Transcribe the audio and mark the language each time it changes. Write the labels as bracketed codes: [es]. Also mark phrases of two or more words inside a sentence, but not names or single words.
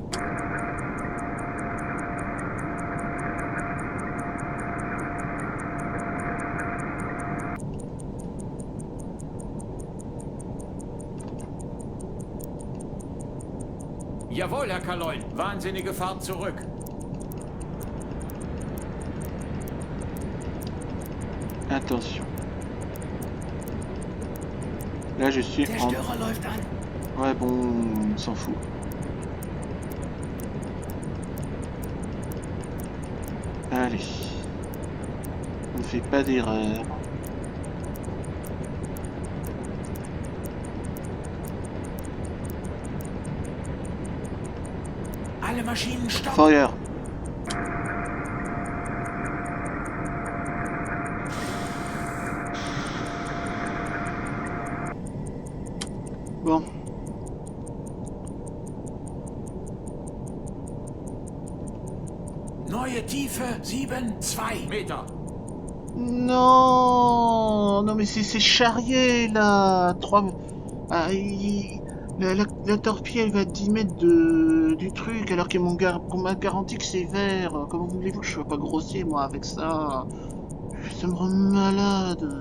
[de] Jawohl, Herr Kaloin. Wahnsinnige Fahrt zurück. [fr] Attention. Là, je suis [de] Der [fr] en... [de] Störer läuft an. [fr] Ouais, bon, on s'en fout. Allez. On ne fait pas d'erreur. [de] Alle Maschinen stopp. Feuer. Bon. Neue Tiefe 7,2 Meter. [fr] Non, non mais c'est charrié là. 3... Ah, La torpille, elle va à 10 mètres du truc, alors qu'on m'a garanti que c'est vert. Comment voulez-vous que je sois pas grossier, moi, avec ça? Ça me rend malade.